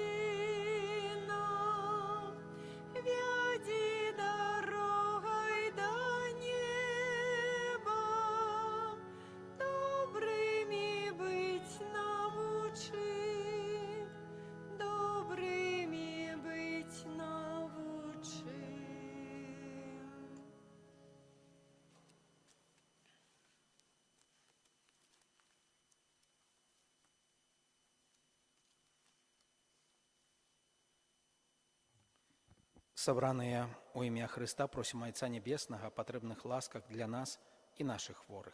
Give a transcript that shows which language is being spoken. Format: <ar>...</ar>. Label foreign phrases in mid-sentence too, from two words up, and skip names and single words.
<ru>Сына, веди дорогой до неба, добрыми быть научи, добрыми быть научи.</ru> <be>Сабраныя ў імя Хрыста просім Айца Небеснага о патрэбных ласках для нас і нашых хворых.</be>